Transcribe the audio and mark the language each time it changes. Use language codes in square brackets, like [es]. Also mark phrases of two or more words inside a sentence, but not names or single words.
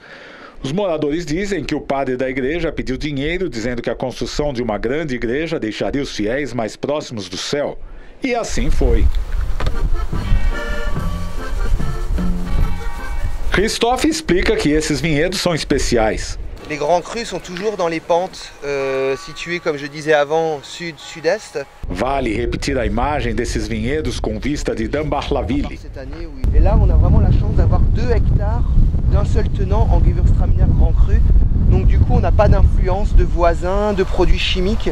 [pt] Os moradores dizem que o padre da igreja pediu dinheiro, dizendo que a construção de uma grande igreja deixaria os fiéis mais próximos do céu. E assim foi. Christophe explica que esses vinhedos são especiais. [fr] Les grands crus sont toujours dans les pentes situées, comme je disais avant, sud-sud-est. [pt] Vale repetir a imagem desses vinhedos com vista de Dambarlaville. [fr] Et là, on a vraiment la chance d'avoir 2 hectares d'un seul tenant en Gewürztraminer Grand Cru. Donc du coup, on n'a pas d'influence de voisins, de produits chimiques.